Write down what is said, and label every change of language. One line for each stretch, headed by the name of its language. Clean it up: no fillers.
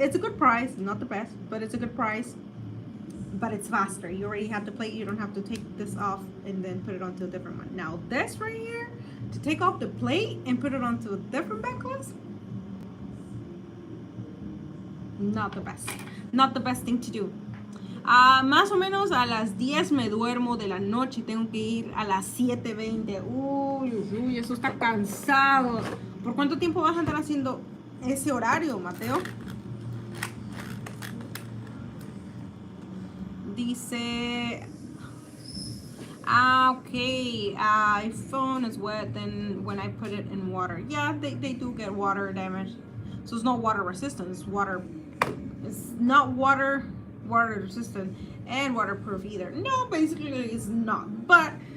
English: It's a good price, not the best, but it's a good price. But it's faster. You already have the plate. You don't have to take this off and then put it onto a different one. Now this right here, to take off the plate and put it onto a different back glass, not the best thing to do.
Spanish: Más o menos a las 10 me duermo de la noche y tengo que ir a las 7:20. Uy, eso está cansado. ¿Por cuánto tiempo vas a andar haciendo ese horario, Mateo? Dice,
English: okay, iPhone is wet then when I put it in water. Yeah, they do get water damage. So it's not water resistant, it's not water resistant and waterproof either. No, basically it's not. But